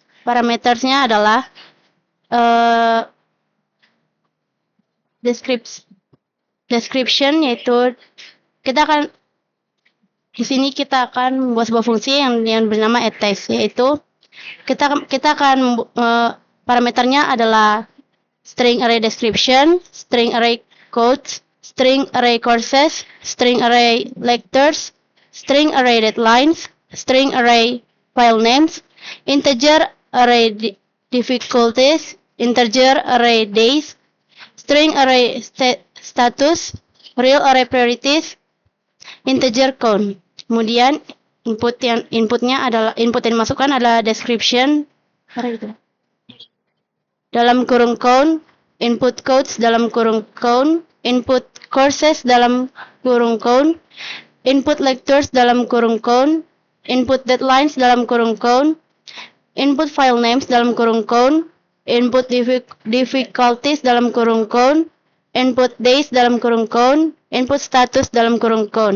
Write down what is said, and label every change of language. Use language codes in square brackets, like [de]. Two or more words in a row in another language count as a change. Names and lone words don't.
[id] Parametersnya adalah description, yaitu di sini kita akan membuat sebuah fungsi yang bernama addText, yaitu kita akan parameternya adalah [en] string array description, string array codes, string array courses, string array lectures, string array deadlines, string array file names, integer array difficulties, integer array days, string array status, real array priorities, integer count. [id] Kemudian input yang dimasukkan adalah description dalam kurung count, [en] input codes [id] dalam kurung count, [en] input courses [id] dalam kurung count, [en] input lectures [id] dalam kurung count, [en] input deadlines [id] dalam kurung count, [en] input file names [id] dalam kurung count, [en] input difficulties [id] dalam kurung count, [en] input days [id] dalam kurung count, [en] input status [id] dalam kurung count.